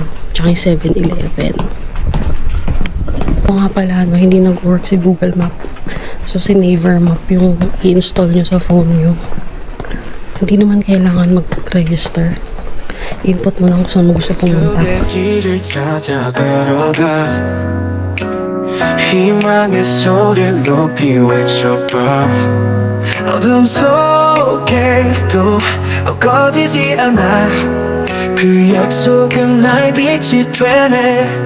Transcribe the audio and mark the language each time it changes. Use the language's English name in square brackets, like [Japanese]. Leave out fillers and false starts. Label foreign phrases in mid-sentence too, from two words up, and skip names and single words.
[Filipino] Tsaka yung 7-Eleven. O nga pala, hindi nag-work si Google Map. So, si Naver Map yung i-install nyo sa phone nyo. Hindi naman kailangan mag-register. Input mo lang kung saan mo gusto pumunta. [Korean] 희망의 소리를 높이 외쳐봐 어둠 속에도 꺼지지 않아 그 약속은 나의 빛이 되네